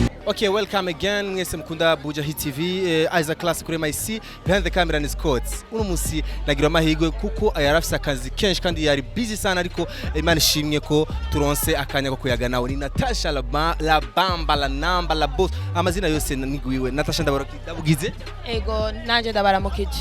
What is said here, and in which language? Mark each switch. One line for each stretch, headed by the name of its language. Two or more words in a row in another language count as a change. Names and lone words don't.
English: Okay, welcome again.
Rundi: Mwese mkunda Buja Hit TV. Isaac Class kuri MIC. Behind the camera ni Scott. Uno musi nagira amahirwe kuko yarafise akazi kenshi kandi yari busy sana ariko Imana ishimye ko turonse akanya ko kuyaga nawe. Ni Natasha la Bamba la Namba la Boss. Amazina yose nigwiwe. Natasha ndabugize? Ego nanje ndabaramukije.